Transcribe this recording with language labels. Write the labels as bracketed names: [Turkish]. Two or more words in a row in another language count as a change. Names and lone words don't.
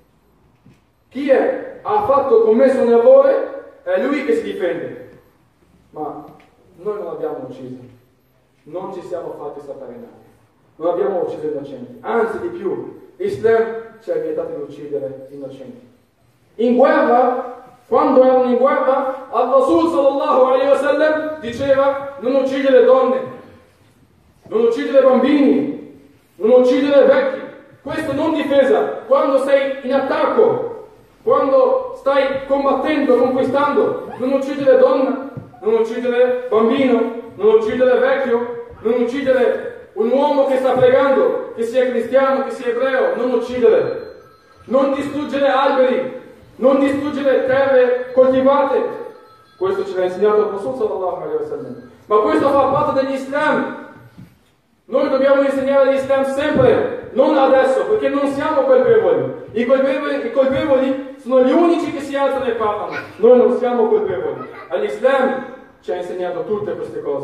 [Italian] Chi ha commesso un errore è lui che si difende. Ma noi non abbiamo ucciso, non ci siamo fatti saltare in aria, non abbiamo ucciso innocenti, anzi di più, l'Islam ci ha vietato di uccidere innocenti. In guerra, quando erano in guerra, al-Rasul [Arabic] صلى الله عليه وسلم [Italian] diceva: non uccidere donne, non uccidere bambini, non uccidere vecchi. Questo non difesa. Quando sei in attacco, quando stai combattendo, conquistando, non uccidere donna, non uccidere bambino, non uccidere vecchio, non uccidere un uomo che sta pregando, che sia cristiano, che sia ebreo, non uccidere. Non distruggere alberi, non distruggere terre coltivate. Questo ce l'ha insegnato il Rasul [Arabic] صلى الله عليه وسلم. [Italian] Ma questo fa parte dell'Islam. Noi dobbiamo insegnare l'Islam sempre, non adesso, perché non siamo colpevoli. I colpevoli sono gli unici che si alzano e parlano. Noi non siamo colpevoli. All'Islam ci ha insegnato tutte queste cose.